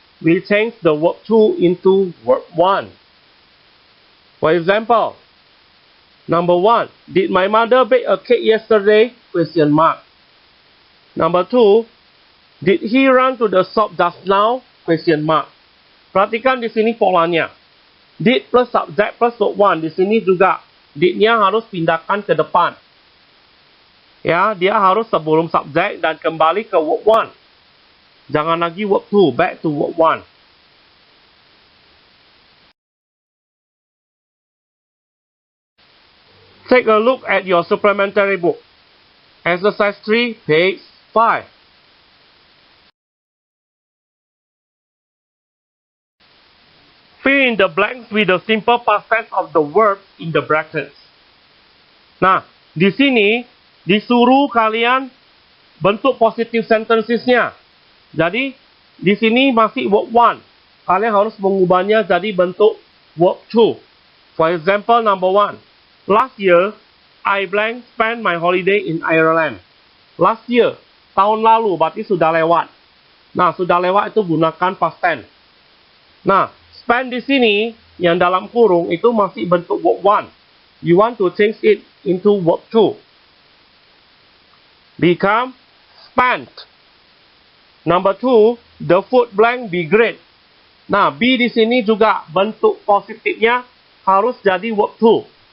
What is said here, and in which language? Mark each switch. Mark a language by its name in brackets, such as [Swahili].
[English] we change the verb to into verb 1. For example, number 1, did my mother bake a cake yesterday? Question mark. Number 2, did he run to the shop just now? Question mark. [Indonesian] Perhatikan di sini polanya. Did plus subject plus verb 1. Di sini juga did-nya harus pindahkan ke depan. Ya, dia harus sebelum subjek dan kembali ke verb 1. Jangan lagi verb 2, [English] back to verb 1. Take a look at your supplementary book. Exercise 3, page 5. Fill in the blanks with the simple past tense of the verb in the brackets. [Indonesian] Nah, di sini disuruh kalian bentuk positive sentences-nya. Jadi, di sini masih verb 1. Kalian harus mengubahnya jadi bentuk verb 2. [English] For example, number 1. Last year, I blank spent my holiday in Ireland. Last year, [Indonesian] tahun lalu, berarti sudah lewat. Nah, sudah lewat itu gunakan past tense. Nah, spend di sini, yang dalam kurung, itu masih bentuk verb 1. [English] You want to change it into verb 2. Become spent. Number 2, the food blank be great. [Indonesian] Nah, be di sini juga bentuk positifnya harus jadi verb 2.